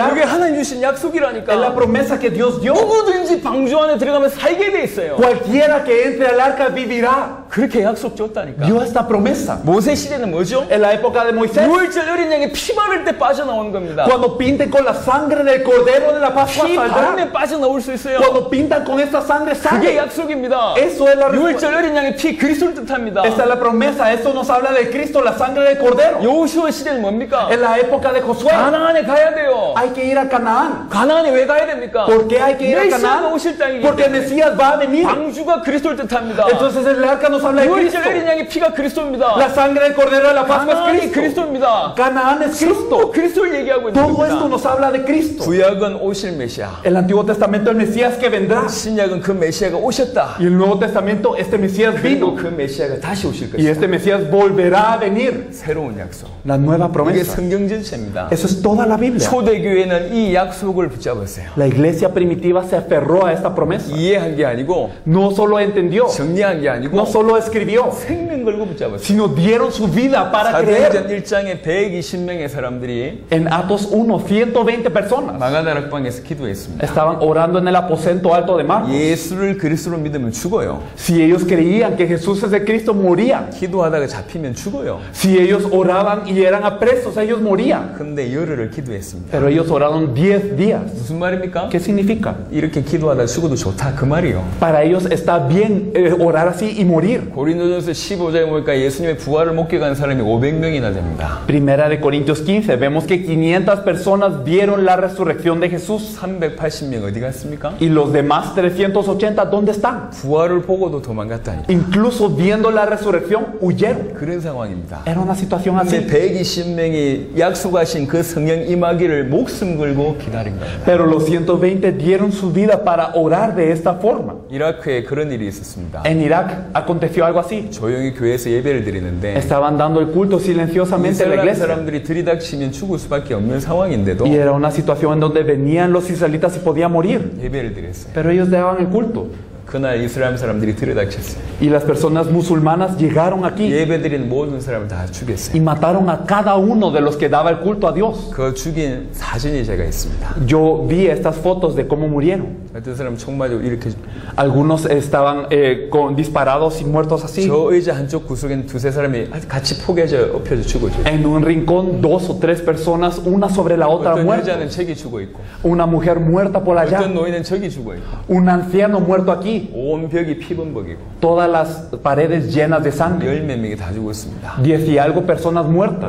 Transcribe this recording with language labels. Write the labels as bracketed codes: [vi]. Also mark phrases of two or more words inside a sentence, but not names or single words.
[ko] 그게 [es] arca. [ko] 하나님 주신 [es] Es la [ko] 약속이라니까. [es] promesa que Dios dio. [ko] 누구든지 방주 안에 들어가면 살게 돼 있어요. [es] Cualquiera que entre al arca vivirá. [ko] 그렇게 약속 줬다니까. [es] Dio esta promesa. [ko] 모세 시대는 뭐죠? [es] En la época de Moisés, [ko] 6월절 어린 양이 피 바를 때 빠져나오는 겁니다. [es] cuando pinten con la sangre del cordero de la Pascua [ko] 피 [es] saldrá. [ko] 바르면 빠져나올 수 있어요. [es] Cuando pintan con esta sangre [ko] 그게 [es] sale. [ko] 약속입니다. [es] Eso es la [ko] 6월절 [es] respuesta. [ko] 어린 양의 피 그리스도를 뜻합니다. [es] Esta es la promesa. Esto nos habla de Cristo, la sangre del cordero. [ko] 여호수아 시대는 뭡니까? [es] En la época de Josué, [ko] 가나안에 가야 돼요. [es] hay que ir a Canaán. [ko] 가나안에 왜 가야 됩니까? [es] ¿Por qué hay que ir a [ko] 메시아가 [es] Canaán? [ko] 오실 땅이기 [es] Porque el [ko] 때문에. [es] Mesías va a venir. [ko] 방주가 그리스도를 뜻합니다. [es] Entonces el arca nos habla de [ko] 6월절 [es] Cristo. [ko] 어린 양의 피가 그리스도입니다. [es] La sangre del cordero de la Pascua es [ko] 가나안이 [es] Cristo. [ko] 그리스도입니다. [es] Canaán es [ko] 또 [es] Cristo. [ko] 그리스도를 얘기하고 있는 [es] Todo esto [ko] 겁니다. [es] nos habla de Cristo. [ko] 구약은 오실 메시아, [es] El Antiguo Testamento, el Mesías que vendrá. [ko] 신약은 그 메시아가 오셨다. [es] Y el Nuevo Testamento, este Mesías [ko] 그리고 [es] vino. [ko] 그 메시아가 다시 오실 [es] Y [ko] 것이다. [es] este Mesías volverá a venir. [ko] 새로운 약속. [es] La nueva [ko] 이게 [es] promesa. [ko] 성경 전체입니다. [es] Eso es toda la Biblia. [ko] 초대교회는 이 약속을 붙잡았어요. [es] La iglesia primitiva se aferró a esta promesa. [ko] 이해한 게 아니고 [es] No solo entendió, [ko] 정리한 게 아니고 [es] no solo escribió, [ko] 생명 걸고 붙잡았어요. [es] sino dieron su vida para [ko] 사도행전 [es] creer. [ko] 1장에 120명의 사람들이 [es] En Atos 1, 120 personas [ko] 마가다락방에서 기도했습니다. [es] estaban orando en el aposento alto de Marcos. [ko] 예수를 그리스도로 믿으면 죽어요. [es] Si ellos creían que Jesús es el Cristo, morían. [ko] 기도하다가 잡히면 죽어요. [es] Si ellos oraban y eran presos, ellos morían. [ko] 근데 열흘을 기도했습니다. [es] Pero ellos oraron 10 días. [ko] 무슨 말입니까? [es] ¿Qué significa? [ko] 이렇게 기도하다 죽어도 좋다 그 말이요. [es] Para ellos está bien orar así y morir. [ko] 고린도전서 15장에 보니까 예수님의 부활을 목격한 사람이 500명이나 됩니다. [es] Primera de Corintios 15, vemos que 500 personas vieron la resurrección de Jesús. [ko] 380명 어디 갔습니까? [es] Y los demás 380, ¿dónde están? [ko] 부활을 보고도 도망갔다니까. [es] Incluso viendo la resurrección, huyeron. [ko] 그런 상황입니다. [es] Era una situación [ko] 근데 [es] así. [ko] 120명이 약속하신 그 성령 임하기를 목숨 걸고 기다린 겁니다. [es] Pero los 120 dieron su vida para orar de esta forma. [ko] 이라크에 그런 일이 있었습니다. [es] En Irak aconteció algo así. [ko] 조용히 교회에서 예배를 드리는데 [es] Estaban dando el culto silenciosamente en la [ko] 이스라엘 [es] iglesia. [ko] 사람들이 들이닥치면 죽을 수밖에 없는 상황인데도 [es] Y era una situación en donde venían los israelitas y podían morir. [ko] 예배를 드렸어요. [es] Pero ellos daban el culto. [ko] 그날 이스라엘 사람들이 들이닥쳤어요. [es] Y las personas musulmanas llegaron aquí [ko] 예배 드리는 모든 사람을 다 죽였어요. [es] y mataron a cada uno de los que daba el culto a Dios. [ko] 그 죽인 사진이 제가 있습니다. [es] Yo vi estas fotos de cómo murieron. [ko] 어떤 사람 총 맞고 이렇게 [es] Algunos estaban disparados y muertos así. [ko] 저 의자 한쪽 구석에는 두세 사람이 같이 포개져 엎혀져 죽어져. [es] En un rincón, 2 o 3 personas, una sobre la otra [ko] 어떤 [es] muerta. [ko] 여자는 저기 죽어 있고 [es] Una mujer muerta por allá. [ko] 어떤 노인은 저기 죽어 있고 [es] Un anciano muerto aquí. aquí. [ko] 온 벽이 피범벅이고 [es] Todas las paredes llenas de sangre. [ko] 10몇 명이 다 죽었습니다. [es] 10 y algo personas muertas.